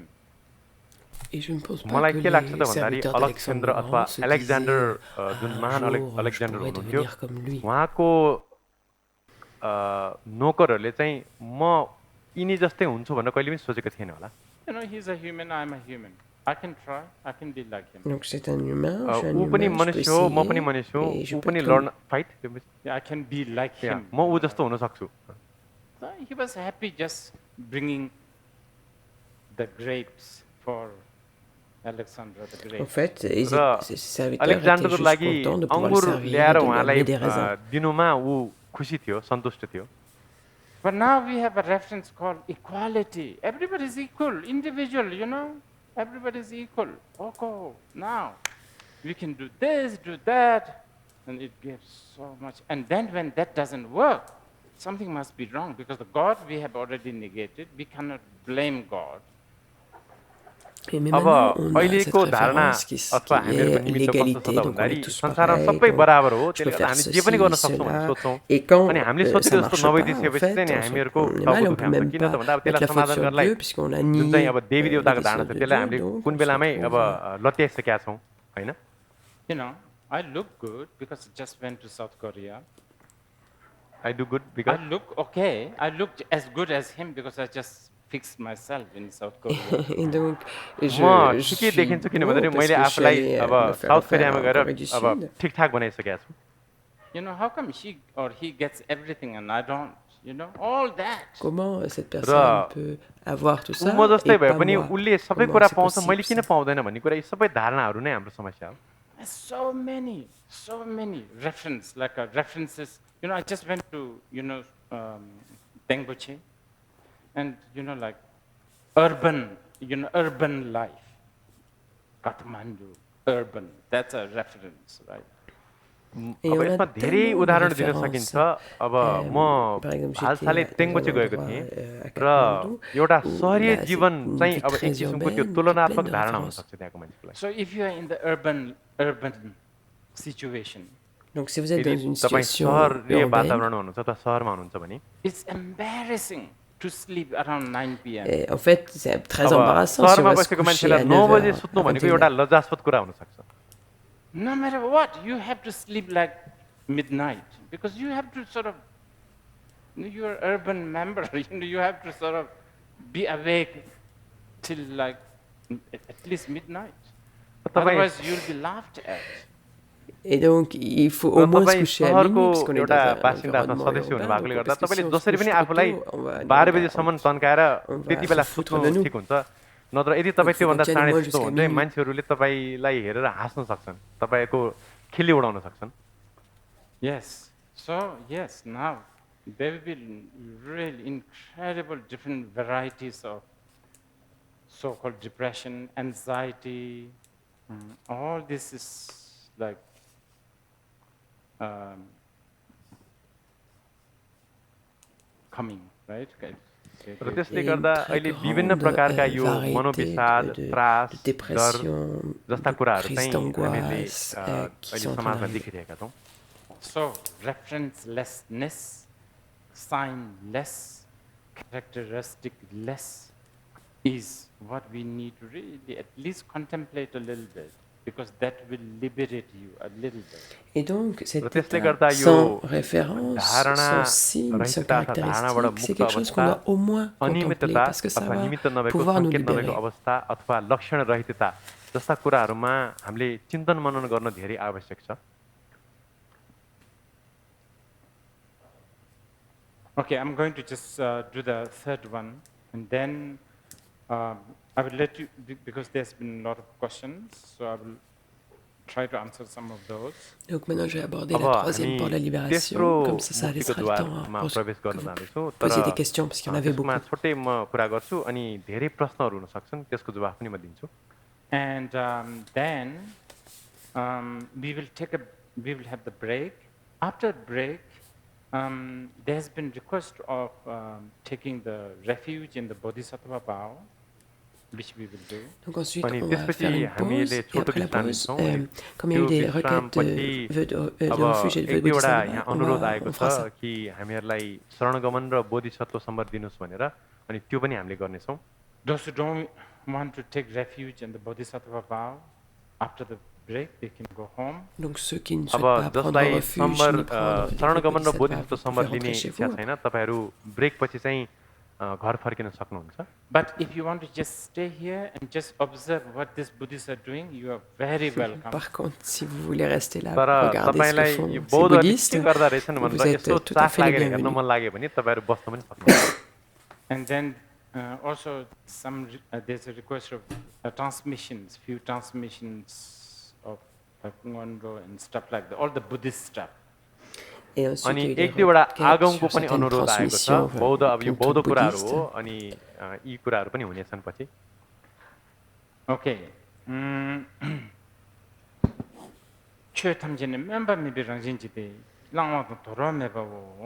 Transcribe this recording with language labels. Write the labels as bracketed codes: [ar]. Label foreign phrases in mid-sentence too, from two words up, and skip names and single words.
[fr] Et je ne pense pas [ne] मलाई [fr] que [ne] के लाग्छ त [fr] les [ne] भन्दाखेरि [fr] serviteurs [ne] अलेक्जेन्डर [fr] d'Alexandre [ne] अथवा [fr] se [ne] अलेक्जेन्डर [fr] disaient, [ne] जुन [fr] un [ne] महान [fr] jour, je [ne] अलेक्जेन्डर [fr] pourrais [ne] हुनुहुन्थ्यो [fr] devenir comme lui. [ne] उहाँको नोकरहरूले चाहिँ म यिनी जस्तै हुन्छु भनेर कहिले पनि सोचेको थिएन होला. [en] He's a human, I'm a human. I can try, I can be like him. [fr] Donc c'est un humain, je suis un [ne] ऊ पनि [fr] humain, je peux [ne] मनुष्य हो, म पनि [fr] essayer, [ne] मनुष्य हो, [fr] et je [ne] ऊ [fr] peux [ne] पनि [fr] être comme- [ne] लड्न फाइट. [en] Yeah, I can be like him. [ne] म ऊ जस्तो हुन सक्छु. [en] So he was happy just bringing the grapes for Alexander the Great. [fr] En fait, [ne] र [fr] ces serviteurs étaient [ne] अलेक्जेन्डरको [fr] juste [ne] लागि [fr] contents de pouvoir le [ne] अङ्गुर [fr] servir, [ne] ल्याएर [fr] de lui [ne] उहाँलाई [fr] amener des raisins. [ne] दिनुमा ऊ खुसी थियो, सन्तुष्ट थियो. [en] But now we have a reference called equality. Everybody is equal, individual, Everybody is equal. Okay, now we can do this, do that, and it gives so much. And then when that doesn't work, something must be wrong because the God we have already negated. We cannot blame God. [fr] Mais [ne] अब [fr] maintenant, on a cette [ne] अहिलेको धारणा [fr] référence [ne] अथवा [fr] qui [ne] हामीहरूको [fr] est [ne] निमित्त कस्तो छ [fr] l'égalité, [ne] त [fr] donc on est [ne] भन्दाखेरि [fr] tous [ne] संसारमा [fr] pareils, [ne] सबै [fr] donc [ne] बराबर हो [fr] je [ne] त्यसले [fr] peux [ne] गर्दा [fr] faire [ne] हामी जे पनि [fr] ceci, [ne] गर्न सक्छौँ भन्ने [fr] cela. [ne] सोच्छौँ [fr] Et quand [ne] अनि हामीले सोचेको [fr] ça [ne] जस्तो [fr] marche pas, en [ne] नभइदिइसकेपछि [fr] fait, [ne] चाहिँ नि हामीहरूको [fr] on est [ne] टाउको [fr] mal et on [ne] दुखे [fr] peut [ne] हुन्छ [fr] même [ne] किन त [fr] pas [ne] भन्दा अब [fr] mettre [ne] त्यसलाई [fr] la faute [ne] समाधान [fr] sur [ne] गर्नलाई [fr] Dieu, puisqu'on a [ne] जुन चाहिँ [fr] nié [ne] अब देवी [fr] les [ne] देवताको धारणा [fr] décisions [ne] छ [fr] de [ne] त्यसलाई [fr] Dieu, [ne] हामीले [fr] donc [ne] कुन [fr] on se [ne] बेलामै अब [fr] retrouve... [ne] लत्याइसकेका छौँ होइन [en] You know, I look good because I just went to South Korea. I do good I बिकज look okay. I look as good as him because I just fixed myself in South Korea. [fr] Et donc, [ne] म [fr] je [ne] ठिकै [fr] suis [ne] देखिन्छु किन [fr] beau [ne] भन्दाखेरि [fr] parce [ne] मैले [fr] que je suis [ne] आफूलाई [fr] allé [ne] अब [fr] me faire [ne] साउथ [fr] refaire [ne] कोरियामा [fr] en [ne] गएर [fr] Corée du [ne] अब [fr] Sud. [ne] ठिकठाक बनाइसकेका छु [en] You know, how come she or he gets everything and I don't? You know, all that. [fr] Comment cette [ne] र [fr] personne peut avoir tout [ne] ऊ म [fr] ça [ne] जस्तै [fr] et [ne] भए [fr] pas [ne] पनि [fr] moi? [ne] उसले सबै [fr] Comment [ne] कुरा [fr] c'est [ne] पाउँछ मैले [fr] possible [ne] किन [fr] ça? [ne] पाउँदैन भन्ने कुरा यी सबै धारणाहरू नै हाम्रो समस्या हो [en] There's so many references. You know, I just went to, Dengboche, and, like urban life. Kathmandu, urban, that's a reference, right? [fr] Et [ne] अब [fr] on a [ne] यसमा धेरै [fr] tellement de [ne] उदाहरण दिन [fr] références. [ne] सकिन्छ अब म [fr] Par exemple, [ne] हालसालै [fr] j'étais dans [ne] तेङ्बोचे [fr] un [ne] गएको [fr] endroit [ne] थिएँ [fr] à [ne] र [fr] Katmandou [ne] एउटा [fr] où [ne] सहरीय [fr] là, c'est [ne] जीवन [fr] une [ne] चाहिँ [fr] ville [ne] अब एक [fr] très [ne] किसिमको त्यो [fr] urbaine qui est pleine [ne] तुलनात्मक [fr] de [ne] धारणा हुन [fr] références. [ne] सक्छ त्यहाँको मान्छेलाई [en] So if you are in the urban situation, [fr] Donc, si vous êtes [ne] यदि [fr] dans une [ne] तपाईँ [fr] situation [ne] सहरीय [fr] urbaine, [ne] वातावरण हुनुहुन्छ अथवा सहरमा हुनुहुन्छ भने [en] it's embarrassing to sleep around 9 p.m. [fr] et en fait, c'est très [ne] अब [fr] embarrassant si on [ne] सहरमा [fr] va se [ne] बसेको [fr] coucher [ne] मान्छेलाई [fr] à 9 [ne] 9 बजे [fr] heures, [ne] सुत्नु [fr] à [ne] भनेको [fr] 21 [ne] एउटा [fr] heures. [ne] लज्जास्पद कुरा हुनसक्छ [en] No matter what, you have to sleep like midnight because you have to sort of, you're an urban member, you have to sort of be awake till like at least midnight. [ne] तपाईँ [en] Otherwise, you'll be laughed at. [fr] Et donc, il faut [ne] र [fr] au moins se [ne] तपाईँ [fr] coucher à [ne] सहरको [fr] minuit, puisqu'on est [ne] एउटा [fr] dans un [ne] बासिन्दा अथवा [fr] environnement [ne] सदस्य हुनु [fr] urbain. [ne] भएकोले [fr] Donc, [ne] गर्दा [fr] parce que si [ne] तपाईँले [fr] on se [ne] जसरी [fr] couche [ne] पनि [fr] trop [ne] आफूलाई [fr] tôt, on va, [ne] 12 बजेसम्म तन्काएर [fr] on [ne] त्यति [fr] va [ne] बेला [fr] se foutre de [ne] सुत्नु [fr] nous. [ne] ठिक हुन्छ नत्र यदि तपाईँ [fr] faut qu'on [ne] त्योभन्दा [fr] tienne au [ne] चाँडै [fr] moins [ne] सुत्नु [fr] jusqu'à [ne] भने चाहिँ [fr] minuit. [ne] मान्छेहरूले तपाईँलाई हेरेर हाँस्न सक्छन् तपाईँको खिल्ली उडाउन सक्छन् [en] Yes. So, yes, now there will be really incredible different varieties of so-called depression, anxiety. All this is like coming, right? [ne] र त्यसले [fr] Et [ne] गर्दा [fr] une très [ne] अहिले विभिन्न [fr] grande [ne] प्रकारका यो [fr] variété [ne] मनोविषाद [fr] de [ne] त्रास डर [fr] dépression, [ne] जस्ता [fr] de [ne] कुराहरू [fr] crises [ne] चाहिँ हामीले [fr] d'angoisse qui [ne] अहिले [fr] sont en train [ne] समाजमा [fr] d'arriver. [ne] देखिरहेका छौँ [en] So, referencelessness, signless, characteristic-less is what we need to really at least contemplate a little bit, because that will liberate you a little bit. [fr] Et donc, [ne] र [fr] cet [ne] त्यसले [fr] état [ne] गर्दा यो [fr] sans référence, [ne] धारणा [fr] sans signe, sans [ne] रहितता अथवा धारणाबाट [fr] caractéristique, c'est [ne] मुक्त [fr] quelque chose qu'on [ne] अवस्था [fr] doit au moins contempler [ne] अनियमितता [fr] parce que ça [ne] अथवा [fr] va [ne] निमित्त नभएको [fr] pouvoir nous [ne] सङ्केत नभएको [fr] libérer. [ne] अवस्था अथवा लक्षण रहितता जस्ता कुराहरूमा हामीले चिन्तन मनन गर्न धेरै आवश्यक छ [en] Okay, I'm going to just do the third one, and then I will let you, because there's been a lot of questions, so I will try to answer some of those. [fr] Donc maintenant, je vais aborder [ne] अब [fr] la troisième [ne] हामी [fr] porte de la [ne] तेस्रो [fr] libération, comme ça [ne] मुक्तिको [fr] laissera le temps [ne] द्वारमा [fr] pour [ne] प्रवेश [fr] que [ne] गर्न [fr] vous [ne] जाँदैछु [fr] posiez des [ne] तर [fr] questions, parce qu'il y en avait [ne] त्यसमा [fr] beaucoup. [ne] छोटै म कुरा गर्छु अनि धेरै प्रश्नहरू हुन सक्छन् त्यसको जवाफ पनि म दिन्छु [en] And then we will have the break. After break, there has been request of taking the refuge in the Bodhisattva vow, which we will do. [fr] Donc ensuite, [ne] अनि [fr] on va [ne] त्यसपछि [fr] faire une [ne] हामीले [fr] pause, et [ne] छोटो [fr] après la [ne] विश्राम [fr] pause, [ne] लिन्छौँ अनि [fr] comme il y a [ne] त्यो [fr] eu des requêtes [ne] विश्रामपछि [fr] de [ne] अब [fr] refuge et de [ne] एक दुईवटा [fr] Bodhisattva, [ne] यहाँ अनुरोध आएको [fr] on fera ça. [ne] छ कि हामीहरूलाई शरणगमन र बोधिसत्व सम्बर दिनुहोस् भनेर अनि त्यो पनि हामीले गर्नेछौँ [en] Those who don't want to take refuge in the Bodhisattva vow, after the break, they can go home. [fr] Donc ceux qui ne [ne] अब [fr] souhaitent pas prendre [ne] जसलाई [fr] refuge [ne] सम्बर [fr] ni prendre des [ne] शरणगमन र [fr] Bodhisattva, [ne] बोधिसत्व [fr] vous [ne] सम्बर [fr] pouvez [ne] लिने [fr] rentrer chez [ne] इच्छा [fr] vous. [ne] छैन तपाईँहरू ब्रेकपछि चाहिँ घर फर्किन सक्नुहुन्छ [en] But if you want to just stay here and just observe what these Buddhists are doing, you are very welcome. [fr] Par contre, si vous voulez rester là [ne] तर [fr] pour regarder ce que [ne] तपाईँलाई [fr] font [ne] यो [fr] ces [ne] बौद्धहरूले [fr] bouddhistes, [ne] के गर्दा रहेछन् [fr] vous [ne] भनेर [fr] êtes [ne] यस्तो [fr] tout à [ne] चाख [fr] fait les [ne] लागेर हेर्न [fr] bienvenus. [ne] मन लाग्यो भने तपाईँहरू बस्न पनि सक्नुहुन्छ [en] And then also there's a request of few transmissions of kathmandu and stuff like that, all the Buddhist stuff. [fr] Et ensuite, [ne] अनि [fr] il y a eu des [ne] एक दुईवटा [fr] requêtes [ne] आगमको [fr] sur [ne] पनि [fr] certaines [ne] अनुरोध आएको छ [fr] transmissions [ne] बौद्ध अब यो [fr] d'un [ne] बौद्ध [fr] truc [ne] कुराहरू [fr] bouddhiste. [ne] हो अनि यी कुराहरू पनि हुनेछन् पछि [en] Okay. [bo] Chö tamjene member mi bi rangjin jite langwa to toro me ba wo.